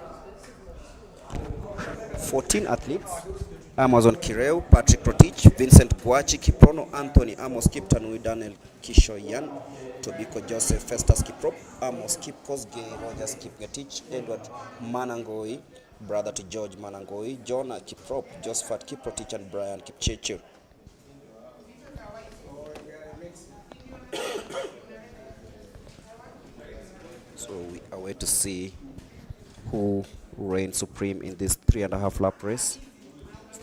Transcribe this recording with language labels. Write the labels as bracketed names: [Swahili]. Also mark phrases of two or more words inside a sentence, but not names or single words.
[English] 14 athletes: Amazon Kireu, Patrick Rotich, Vincent Guachi, Kiprono Anthony, Amos Kiptanui, Daniel Kishoyan, Tobiko Joseph, Festus Kiprop, Amos Kipkosgei, Rogers Kipgetich, Edward Manangoi, brother to George Manangoi, Jonah Kiprop, Josephat Kiprotich, and Brian Kipchirchir. So we are waiting to see who reigns supreme in this 3.5 lap race.